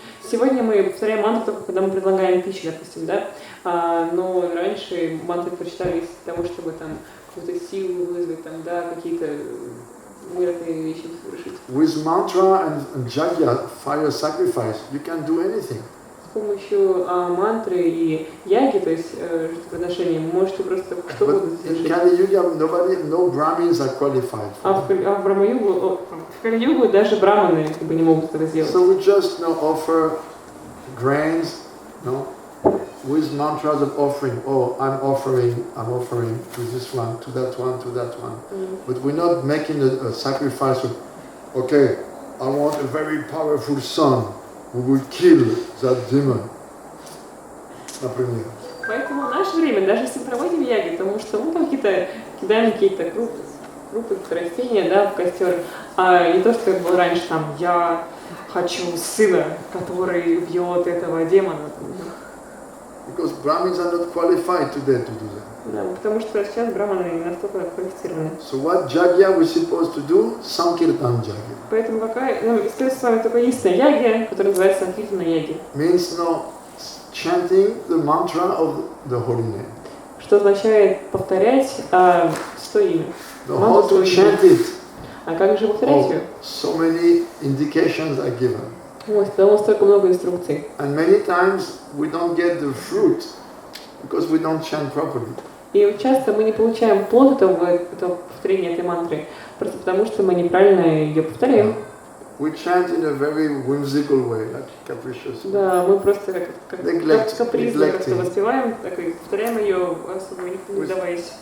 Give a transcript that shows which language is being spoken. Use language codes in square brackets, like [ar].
[ru] Сегодня мы повторяем мантру только когда мы предлагаем пищу, допустим, да? Но раньше мантры прочитались для того, чтобы там какую-то силу вызвать, там, да, какие-то мирные вещи совершить. [en] With mantra and jagya, fire sacrifice, you can do anything. [ru] С помощью мантры и яги, то есть жертвоприношения, вы можете просто что угодно совершить. [en] In Kali Yuga, no Brahmins are qualified. [ru] В Кали-югу даже браманы не могут этого сделать. [en] So we just offer grains, with mantras of offering. Oh, I'm offering to this one, to that one, to that one. But we're not making a sacrifice of, okay, I want a very powerful son who will kill that demon. [ru] Например. Поэтому в наше время, даже если проводим яги, потому что мы там кидаем какие-то группы растения, да, в костер, а не то, что как было раньше, там, я хочу сына, который бьет этого демона. [en] Because Brahmins are not qualified today to do that. [ru] Да, потому что сейчас браманы не настолько квалифицированы. [en] So what jagya we're supposed to do? Sankirtan jagya. [ru] Поэтому какая, естественно, с вами только единственная ягия, которая называется санкиртана яги. [en] Means chanting the mantra of the holy name. [ru] Что означает повторять 100 имя. [en] How to chant it? [ru] А как же повторять ее? [en] So many indications are given. [ru] Дано столько много инструкций. [en] And many times we don't get the fruit because we don't chant properly. [ru] И часто мы не получаем плод этого повторения этой мантры, просто потому что мы неправильно ее повторяем. [en] We chant in a very whimsical way, like capricious. [ru] Да, мы просто как капризно как-то воспеваем, так и повторяем ее, особо не вдаваясь.